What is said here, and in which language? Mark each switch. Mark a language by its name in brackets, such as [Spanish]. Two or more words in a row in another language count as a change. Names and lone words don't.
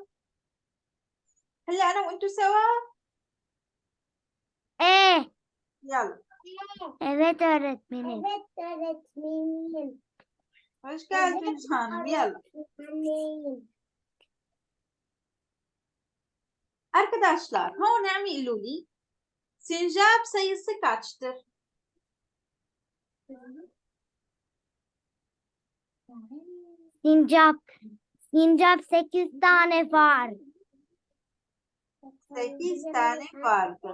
[Arabic] هلا أنا وأنتوا سوا؟ إيه. يلا. [Turkish] Evet öğretmenim. Hoş geldiniz hanım. Yalla. Arkadaşlar, [Arabic] هون اعملوا لي [Turkish] sincap sayısı kaçtır? Sincap 8 tane var. 8 tane vardır.